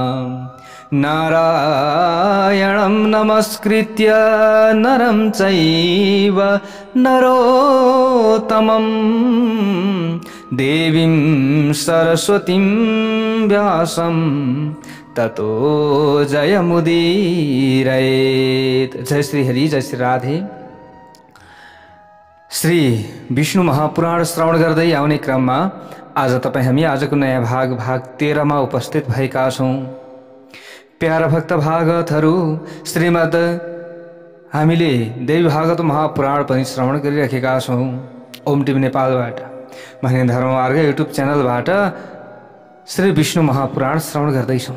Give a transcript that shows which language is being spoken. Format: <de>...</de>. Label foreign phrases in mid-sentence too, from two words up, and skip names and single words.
<sa>नारायणं नमस्कृत्य नरं चैव नरोत्तमं देवीं सरस्वतीं व्यासं ततो जयमुदीरयेत्।</sa> <ne>जय श्री हरि, जय श्री राधे। श्री विष्णु महापुराण श्रवण गर्दै आउने क्रममा आज तपाईं हामी आजको नयाँ भाग 13 मा उपस्थित भएका छौं। प्यारा भक्त भागवतहरू, श्रीमद् हामीले देवी भागवत महापुराण पनि श्रवण गरिरहेका छौं। ओम टिभी नेपालबाट, भने धर्ममार्ग युट्युब च्यानलबाट श्री विष्णु महापुराण श्रवण गर्दैछौं।</ne>